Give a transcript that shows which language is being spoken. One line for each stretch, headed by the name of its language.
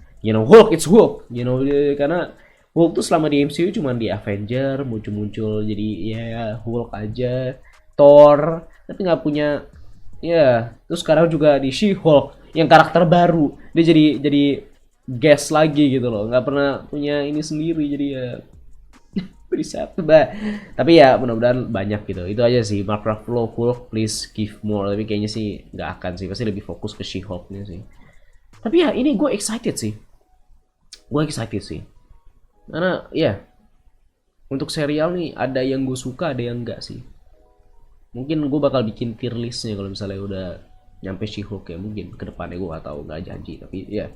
English: You know,
Indonesian: Hulk it's Hulk, you know, karena Hulk tuh selama di MCU cuma di Avenger muncul-muncul jadi ya Hulk aja, Thor, tapi nggak punya ya. Terus sekarang juga di She-Hulk yang karakter baru, dia jadi guest lagi gitu loh, nggak pernah punya ini sendiri, jadi ya riset bah. Tapi ya mudah-mudahan banyak gitu. Itu aja sih.
English: Mark Ruffalo Hulk, please give more.
Indonesian: Tapi kayaknya sih nggak akan sih, pasti lebih fokus ke She-Hulk-nya sih. Tapi ya ini gue excited sih, karena ya untuk serial nih ada yang gue suka, ada yang enggak sih. Mungkin gue bakal bikin tier listnya kalau misalnya udah nyampe She-Hulk ya, mungkin ke depannya gue gak tahu, nggak janji, tapi ya.